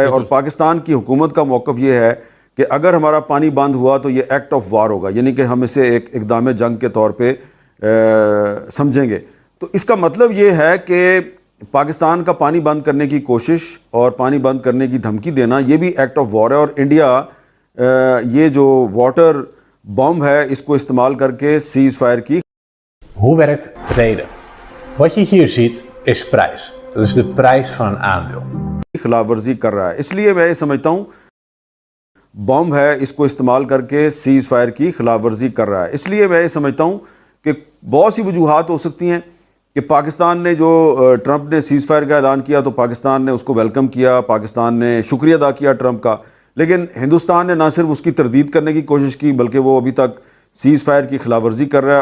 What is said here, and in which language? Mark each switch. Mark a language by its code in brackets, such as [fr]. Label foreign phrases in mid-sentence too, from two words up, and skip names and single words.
[ur] اور پاکستان کی حکومت کا موقف یہ ہے کہ اگر ہمارا پانی بند ہوا تو یہ [en] act of war [ur] ہوگا، یعنی کہ ہم اسے ایک اقدام جنگ کے طور پے سمجھیں گے. تو اس کا مطلب یہ ہے کہ پاکستان کا پانی بند کرنے کی کوشش اور پانی بند کرنے کی دھمکی دینا یہ بھی [en] act of war [ur] ہے. اور انڈیا یہ جو [en] water bomb [ur] ہے اس کو استعمال کر کے [en] cease fire [ur] کی. [nl] Hoe werkt traden? Wat je hier ziet is prijs. Dat is de prijs van een aandeel. [ur] خلاف ورزی کر رہا ہے، اس لیے میں یہ سمجھتا ہوں بم ہے اس کو استعمال کر کے [en] cease fire [ur] کی خلاف ورزی کر رہا ہے. اس لیے میں یہ سمجھتا ہوں کہ بہت سی وجوہات ہو سکتی ہیں کہ پاکستان نے جو ٹرمپ نے [en] cease fire [ur] کا اعلان کیا تو پاکستان نے اس کو ویلکم کیا، پاکستان نے شکریہ ادا کیا ٹرمپ کا، لیکن ہندوستان نے نہ صرف اس کی تردید کرنے کی کوشش کی بلکہ وہ ابھی تک [en] cease fire [ur] کی خلاف ورزی کر رہا ہے.